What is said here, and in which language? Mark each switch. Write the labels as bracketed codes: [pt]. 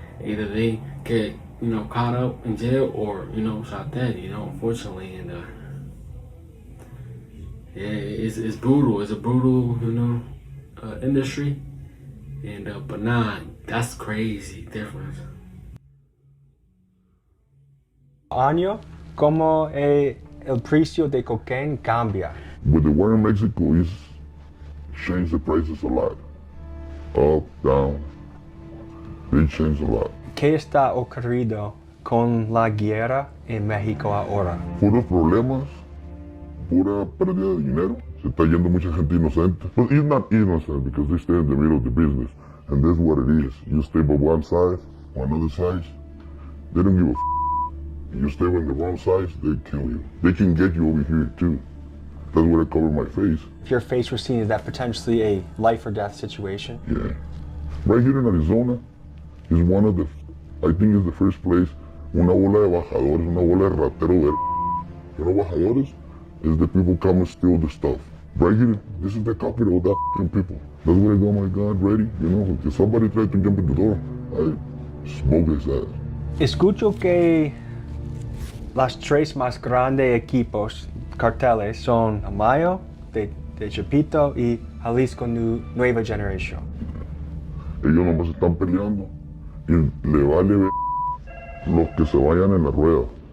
[en] Either they get caught up in jail, or shot dead. Unfortunately, and it's brutal. It's a brutal industry. And but nah, that's crazy difference. [es] año, ¿cómo el precio de cocaine cambia? [en] With the war in Mexico, it's changed the prices a lot. Up, down. They changed a lot. [es] ¿Qué está ocurriendo con la guerra en México ahora? Puros problemas, pura pérdida de dinero. Se está yendo mucha gente inocente. [en] But it's not innocent because they stay in the middle of the business. And that's what it is. You stay by one side or another side, they don't give a f***. You stay on the wrong side, they kill you. They can get you over here too. That's where I cover my face. If your face was seen, is that potentially a life or death situation? Yeah. Right here in Arizona is one of the, I think it's the first place, [es] una bola de bajadores, [en] una bola de ratero de bajadores is the people come and steal the stuff. Right here, this is the capital of that people. That's where I go, my God, ready, if somebody tried to jump in the door, I smoke his ass. [es] Escucho que las tres más grandes equipos carteles son Amayo, de Chapito y Jalisco Nueva Generación. Ellos nomás están peleando y le vale ver los que se vayan en la rueda.